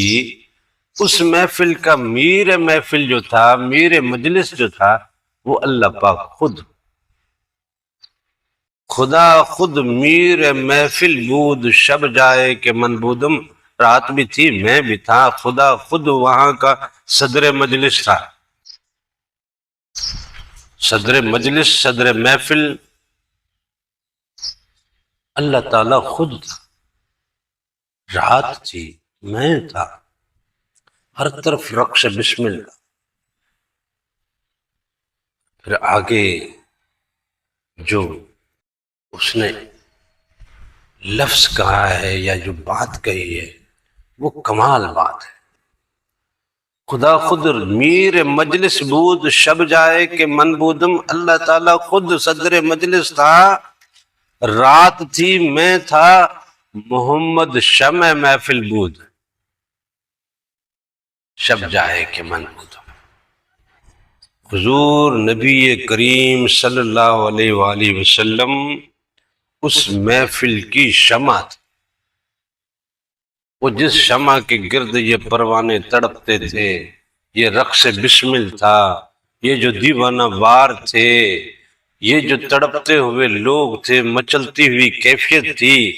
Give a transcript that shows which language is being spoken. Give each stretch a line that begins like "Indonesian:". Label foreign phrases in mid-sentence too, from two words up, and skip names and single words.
Urdu: اس محفل کا میر محفل جو تھا، میر مجلس جو تھا، وہ اللہ پاک خود،
Persian: خدا خود میر محفل بود، شب جائے کہ من بودم،
Urdu: رات بھی تھی میں بھی تھا، خدا خود وہاں کا صدر مجلس تھا۔ صدر مجلس، صدر محفل اللہ تعالیٰ خود تھا، رات تھی میں تھا، ہر طرف رقص بسم اللہ۔ پھر آگے جو اس نے لفظ کہا ہے یا جو بات کہی ہے وہ کمال بات ہے۔
Persian: خدا خود میر مجلس بود، شب جائے کہ من بودم،
Urdu: اللہ تعالیٰ خود صدر مجلس تھا، رات تھی میں تھا،
Persian: محمد شمع محفل بود، شب جائے کہ من بودم۔
Urdu: حضور نبی کریم صلی اللہ علیہ وآلہ وسلم اس محفل کی شمع تھی، وہ جس شمع کے گرد یہ پروانے تڑپتے تھے، یہ رقص بسمل تھا، یہ جو دیوانہ وار تھے، یہ جو تڑپتے ہوئے لوگ تھے، مچلتی ہوئی کیفیت تھی،